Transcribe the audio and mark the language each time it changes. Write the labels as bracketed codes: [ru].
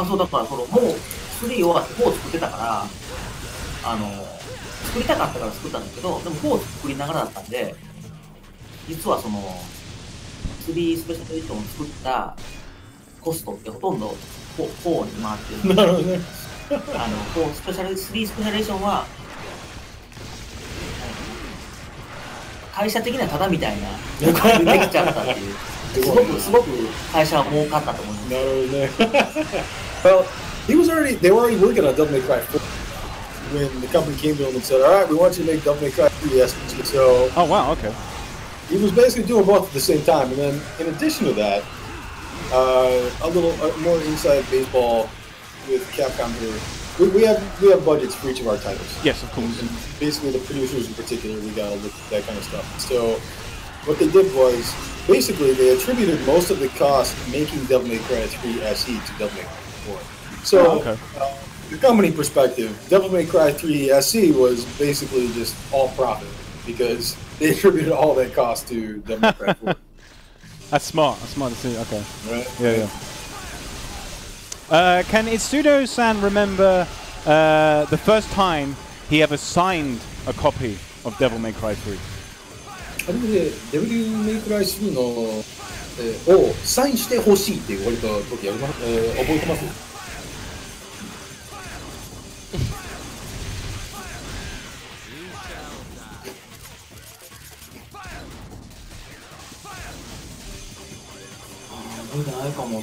[ja] あ、そうだから、もう3終わって4作ってたから、作りたかったから作ったんだけど、でも4作りながらだったんで、実はその、3スペシャルエディションを作ったコストってほとんど4に回ってる。なるほどね。 3スペシャルエディションは、会社的にはただみたいな感じでできちゃったっていう。すごく会社は儲かったと思います。なるほどね。 [en] Well, they were already working on Devil May Cry 4 when the company came to him and said, all right, we want you to make Devil May Cry 3 SE. So, Oh wow, okay. he was basically doing both at the same time. And then, in addition to that, a little more inside baseball with Capcom here. We have budgets for each of our titles. Yes, of course. And basically, the producers in particular, we gotta look at that kind of stuff. So, what they did was basically they attributed most of the cost making Devil May Cry 3 SE to Devil May Cry 4. So, the company perspective, Devil May Cry 3 SE was basically just all profit because they attributed all that cost to Devil May Cry 4. That's smart. That's smart to see. Okay. Right? Yeah. Can Itsudo-san remember the first time he ever signed a copy of Devil May Cry 3? [ja] 初めてデビルメイクライ3の、をサインしてほしいって言われた時覚えてます？覚えてないかも。